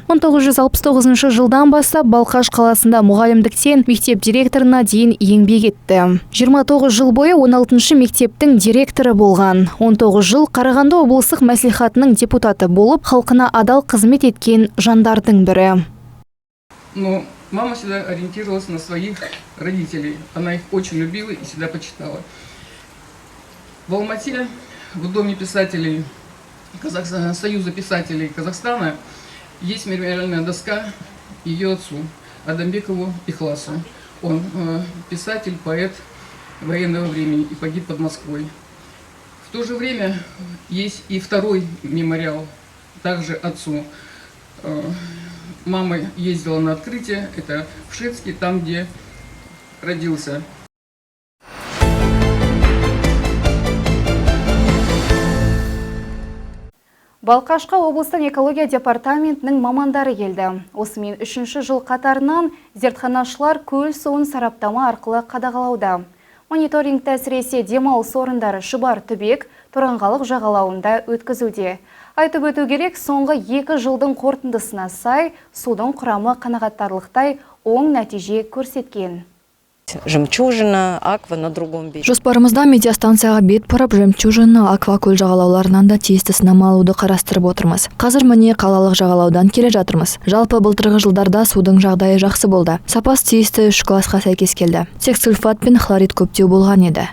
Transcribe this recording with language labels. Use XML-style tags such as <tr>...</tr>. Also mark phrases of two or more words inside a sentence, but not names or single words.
<kk>1969 жылдан бастап Балқаш қаласында мұғалімдіктен мектеп директорына дейін еңбек етті. 29 жыл бойы 16-ші мектептің директоры болған. 19 жыл Қарағанды облыстық мәслихатының депутаты болып, халқына адал қызмет еткен жандардың бірі.</kk> <ru>Но мама всегда ориентировалась на своих родителей. Она их очень любила и всегда почитала. В Алмате, в Доме писателей Союза писателей Казахстана, есть мемориальная доска ее отцу, Адамбекову Ихласу. Он писатель, поэт, военного времени и погиб под Москвой. В то же время есть и второй мемориал, также отцу. Мама ездила на открытие, это в Шецке, там, где родился.</ru> <kk>Балқашқа облыстың экология департаментінің мамандары келді. Осымен 3-ші жыл қатарынан зертханашылар көл суын сараптама арқылы қадағалауда. Мониторингті әсіресе демалыс орындары Шұбар Түбек, Торанғалық жағалауында өткізуде. Айтып өту керек, соңғы 2 жылдың қорытындысына сай, судың құрамы қанағаттарлықтай оң нәтиже көрсеткен.</kk> <ru>Жемчужина, аква на другом берегу.</ru> <kk>Жоспарымызда медиастанцияға бет бұрып, Жемчужина, аква көл жағалауларынан да тиісті сынама алуды қарастырып отырмыз. Қазір міне қалалық жағалаудан келе жатырмыз. Жалпы былтырғы жылдарда судың жағдайы жақсы болды. Сапасы тиісті 3 классқа сәйкес келді. Тек сульфат пен хлорид көптеу болған еді.</kk>